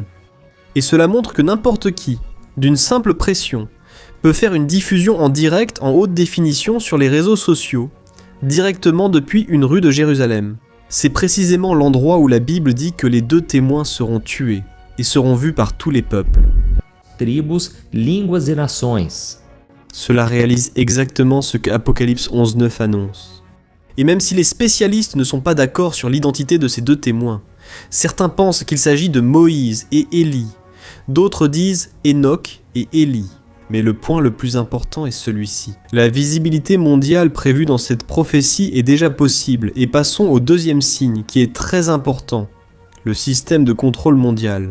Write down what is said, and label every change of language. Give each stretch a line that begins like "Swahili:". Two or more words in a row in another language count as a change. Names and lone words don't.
French: Et cela montre que n'importe qui, d'une simple pression, peut faire une diffusion en direct en haute définition sur les réseaux sociaux, directement depuis une rue de Jérusalem. C'est précisément l'endroit où la Bible dit que les 2 témoins seront tués et seront vus par tous les peuples.
Portuguese: Tribos, línguas e nações.
French: Cela réalise exactement ce que Apocalypse 11.9 annonce. Et même si les spécialistes ne sont pas d'accord sur l'identité de ces 2 témoins, certains pensent qu'il s'agit de Moïse et Élie, d'autres disent Enoch et Élie. Mais le point le plus important est celui-ci. La visibilité mondiale prévue dans cette prophétie est déjà possible, et passons au 2e signe qui est très important, le système de contrôle mondial.